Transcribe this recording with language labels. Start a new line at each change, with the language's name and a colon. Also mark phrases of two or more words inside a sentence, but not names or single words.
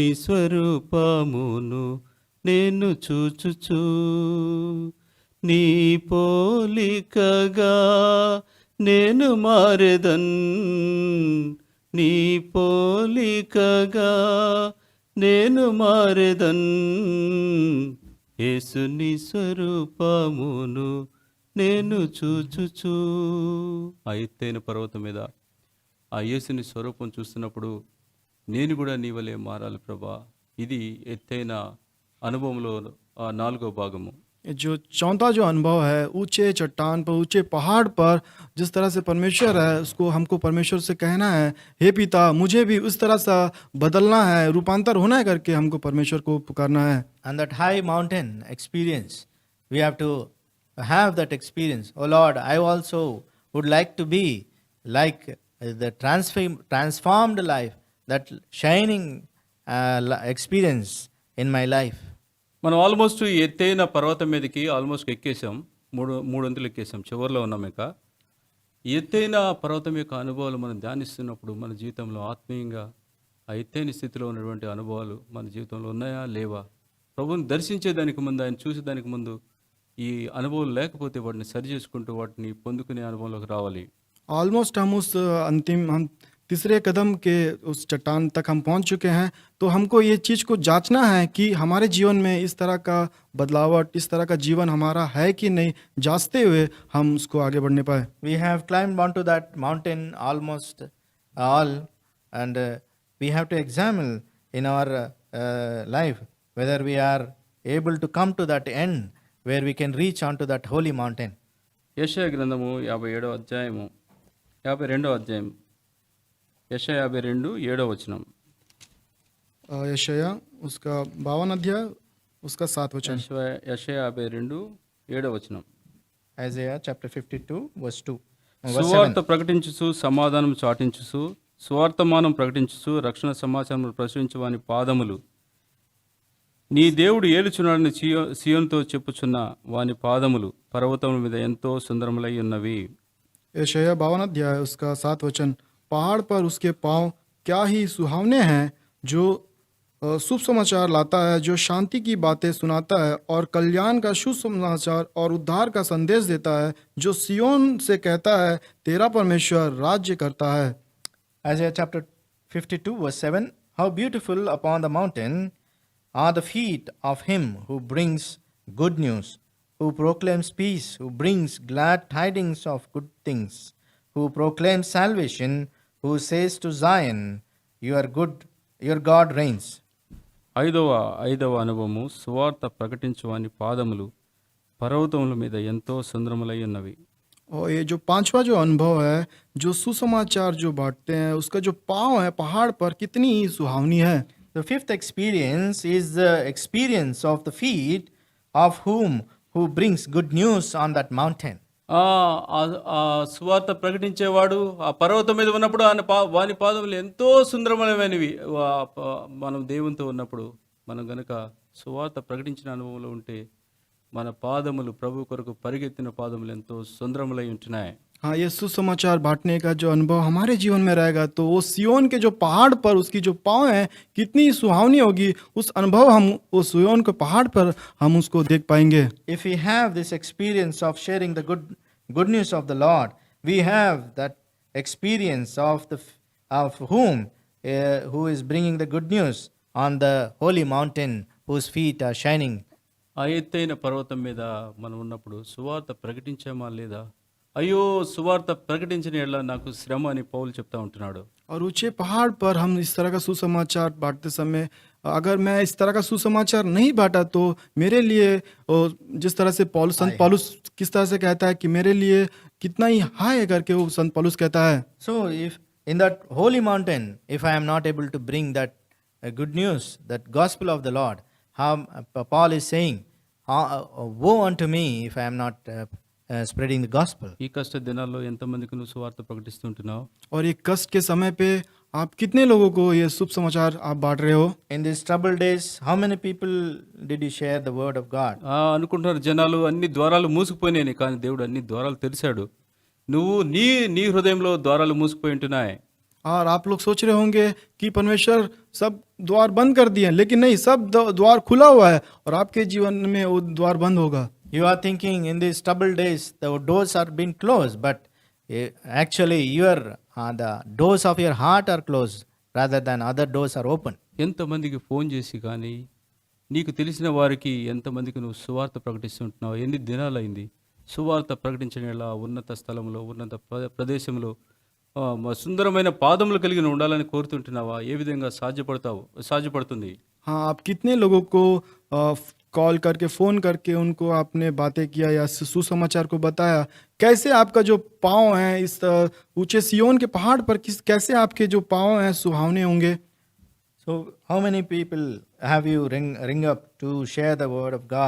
Telugu: స్వరూపమును నేను చూచుచు, నీ పోలికగా నేను మారెదన్, నీ పోలికగా నేను మారెదన్, యేసుని స్వరూపమును నేను చూచుచు. ఆ ఎత్తైన పర్వతం మీద ఆ యేసుని స్వరూపం చూస్తున్నప్పుడు నేను కూడా నీ వలె మారాలి ప్రభా. ఇది ఎత్తైన అనుభవంలో ఆ 4వ భాగము.
Hindi: जो चौथा जो अनुभव है, ऊंचे चट्टान पर, ऊंचे पहाड़ पर जिस तरह से परमेश्वर है, उसको हमको परमेश्वर से कहना है, हे पिता मुझे भी उस तरह से बदलना है, रूपांतर होना है करके हमको परमेश्वर को पुकारना है।
English: And that high mountain experience, we have to have that experience. Oh Lord, I also would like to be like the transformed life, that shining experience in my life.
Telugu: మనం ఆల్మోస్ట్ ఎత్తైన పర్వతం మీదకి ఆల్మోస్ట్ ఎక్కేసాం, మూడొంతులు ఎక్కేసాం, చివరిలో ఉన్నాం. ఇక ఎత్తైన పర్వతం యొక్క అనుభవాలు మనం ధ్యానిస్తున్నప్పుడు మన జీవితంలో ఆత్మీయంగా ఆ ఎత్తైన స్థితిలో ఉన్నటువంటి అనుభవాలు మన జీవితంలో ఉన్నాయా లేవా? ప్రభువుని దర్శించేదానికి ముందు, ఆయన చూసేదానికి ముందు ఈ అనుభవం లేకపోతే వాటిని సరి చేసుకుంటూ వాటిని పొందుకునే అనుభవంలోకి రావాలి.
Hindi: ऑलमोस्ट हम उस हम तीसरे कदम के उस चट्टान तक हम पहुंच चुके हैं, तो हमको ये चीज़ को जांचना है कि हमारे जीवन में इस तरह का बदलावट, इस तरह का जीवन हमारा है कि नहीं, जांचते हुए हम उसको आगे बढ़ने पाए।
English: We have climbed onto that mountain almost all, and we have to examine in our life whether we are able to come to that end where we can reach onto that holy mountain.
Telugu: యెషయా గ్రంథము 52వ అధ్యాయము, 52వ అధ్యాయం, యెషయా 52 7వ వచనం.
Hindi: यशायाह उसका 52 अध्याय उसका 7 वचन।
Telugu: యెషయా 52 7వ వచనం.
English: Isaiah chapter 52 verse 2.
Telugu: సువార్త ప్రకటించుచు సమాధానం చాటించుచు సువార్తమానం ప్రకటించుచు రక్షణ సమాచారం ప్రచురించు వాని పాదములు, నీ దేవుడు ఏలుచున్నాడని సియోనుతో చెప్పుచున్న వాని పాదములు పర్వతముల మీద ఎంతో సుందరములై ఉన్నవి.
Hindi: यशायाह 52 अध्याय उसका 7 वचन। पहाड़ पर उसके पाँव क्या ही सुहावने हैं, जो शुभ समाचार लाता है, जो शांति की बातें सुनाता है और कल्याण का शुभ समाचार और उद्धार का संदेश देता है, जो सियोन से कहता है तेरा परमेश्वर राज्य करता है।
English: Isaiah chapter 52 verse 7. How beautiful upon the mountain are the feet of him who brings good news, who proclaims peace, who brings glad tidings of good things, who proclaims salvation, who says to Zion, your God reigns.
Telugu: ఐదవ అనుభవము, సువార్త ప్రకటించువాని పాదములు పర్వతముల మీద ఎంతో సుందరములై ఉన్నవి.
Hindi: और ये जो 5वां जो अनुभव है, जो सुसमाचार जो बांटते हैं, उसका जो पाँव है पहाड़ पर कितनी ही सुहावनी है।
English: The fifth experience is the experience of the feet of who brings good news on that mountain.
Telugu: ఆ సువార్త ప్రకటించేవాడు ఆ పర్వతం మీద ఉన్నప్పుడు వాని పాదములు ఎంతో సుందరమైనవి. మనం దేవునితో ఉన్నప్పుడు మనం గనక సువార్త ప్రకటించిన అనుభవంలో ఉంటే మన పాదములు ప్రభు కొరకు పరిగెత్తిన పాదములు ఎంతో సుందరములై ఉంటున్నాయి.
Hindi: हाँ, ये सुसमाचार बांटने का जो अनुभव हमारे जीवन में रहेगा तो वो सिय्योन के जो पहाड़ पर उसकी जो पाँव है कितनी सुहावनी होगी। उस अनुभव हम वो सिय्योन के पहाड़ पर हम उसको देख पाएंगे।
English: If we have this experience of sharing the good news of the Lord, we have that experience of whom who is bringing the good news on the holy mountain whose feet are shining.
Telugu: ఆ ఎత్తైన పర్వతం మీద మనం ఉన్నప్పుడు సువార్త ప్రకటించామా లేదా? అయ్యో సువార్త ప్రకటించిన యెడల నాకు శ్రమ అని పౌలు చెప్తా ఉంటున్నాడు.
Hindi: और ऊंचे पहाड़ पर हम इस तरह का सुसमाचार बांटते समय अगर मैं इस तरह का सुसमाचार नहीं बांटा तो मेरे लिए जिस तरह से संत पौलुस किस तरह से कहता है कि मेरे लिए कितना ही हाय करके वो संत पौलुस कहता है।
English: So if in that holy mountain, if I am not able to bring that good news, that gospel of the Lord, how Paul is saying, woe unto me if I am not spreading the gospel.
Telugu: ఈ కష్ట దినాల్లో ఎంతమందికి నువ్వు సువార్త ప్రకటిస్తుంటున్నావు?
Hindi: और ये कष्ट के समय पे आप कितने लोगों को ये शुभ समाचार आप बांट रहे हो?
English: In these troubled days, how many people did you share the word of God?
Telugu: అనుకుంటున్నారు జనాలు అన్ని ద్వారాలు మూసుకుపోయినాయి, కానీ దేవుడు అన్ని ద్వారాలు తెరిచాడు. నువ్వు నీ హృదయంలో ద్వారాలు మూసుకుపోయి ఉంటున్నాయి.
Hindi: और आप लोग सोच रहे होंगे कि परमेश्वर सब द्वार बंद कर दिए, लेकिन नहीं, सब द्वार खुला हुआ है और आपके जीवन में वो द्वार बंद होगा।
English: You are thinking in these troubled days the doors are being closed, but actually the doors of your heart are closed rather than other doors are open.
Telugu: ఎంతమందికి ఫోన్ చేసి కానీ నీకు తెలిసిన వారికి ఎంతమందికి నువ్వు సువార్త ప్రకటిస్తుంటున్నావు? ఎన్ని దినాలైంది? సువార్త ప్రకటించిన యెడల ఉన్నత స్థలంలో ఉన్నత ప్రదేశంలో సుందరమైన పాదములు కలిగి ఉండాలని కోరుతుంటున్నావా? ఏ విధంగా సాధ్యపడుతుంది?
Hindi: हाँ, आप कितने लोगों को कॉल करके फ़ोन करके उनको आपने बातें किया या सुसमाचार को बताया? कैसे आपका जो पाँव है इस ऊंचे सिय्योन के पहाड़ पर कैसे आपके जो पाँव हैं सुहावने होंगे?
English: So how many people have you ring up to share the word of God?